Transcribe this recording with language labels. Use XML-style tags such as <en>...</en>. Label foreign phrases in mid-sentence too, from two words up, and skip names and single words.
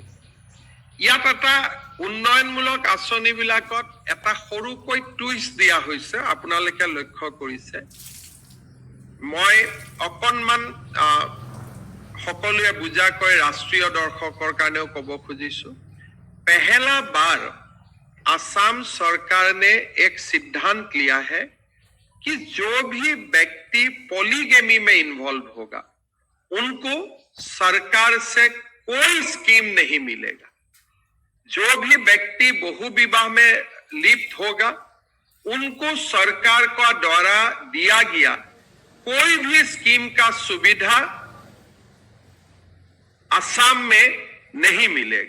<as>ইয়াত এটা উন্নয়নমূলক আঁচনিবিলাকত এটা সৰুকৈ টুইষ্ট দিয়া হৈছে, আপোনালোকে লক্ষ্য কৰিছে। মই অকণমান সকলোৱে বুজাকৈ ৰাষ্ট্ৰীয় দৰ্শকৰ কাৰণেও ক'ব খুজিছো।</as> <hi>पहला बार असम सरकार ने एक सिद्धांत लिया है कि जो भी व्यक्ति पॉलीगेमी में इन्वॉल्व होगा उनको सरकार से कोई स्कीम नहीं मिलेगा। जो भी व्यक्ति बहु विवाह में लिप्त होगा उनको सरकार का द्वारा दिया गया कोई भी स्कीम का सुविधा असम में नहीं मिलेगा।</hi>